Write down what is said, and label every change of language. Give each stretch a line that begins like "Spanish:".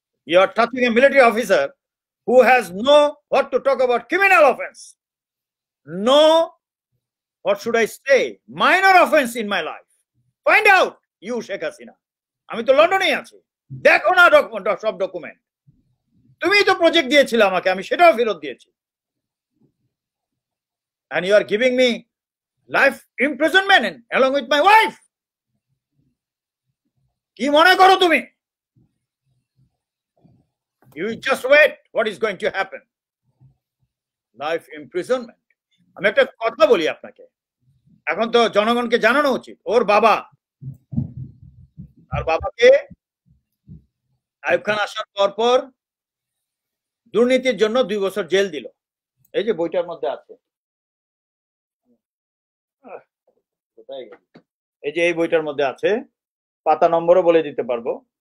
English: You are touching a military officer who has no what to talk about criminal offense, no, what should I say, minor offense in my life. Find out, you Sheikh Hasina.
Bangla: আমি তো লন্ডনে আছি, দেখো না document, সব document. তুমি তো project দিয়েছিলে আমাকে, আমি সেটাও ফেরত দিয়েছি।
English: And you are giving me life imprisonment along with my wife.
Bangla: কি মনে করো তুমি?
English: You just wait what is going to happen. Life imprisonment.
Bangla: আমি একটা কথা বলি আপনাকে, এখন তো জনগণকে জানানো উচিত। ওর বাবা, আর বাবাকে আইয়ুব খান আসার পর দুর্নীতির জন্য 2 বছর জেল দিল। এই যে বইটার মধ্যে আছে, এই যে এই বইটার মধ্যে আছে, পাতা নম্বরও বলে দিতে পারবো।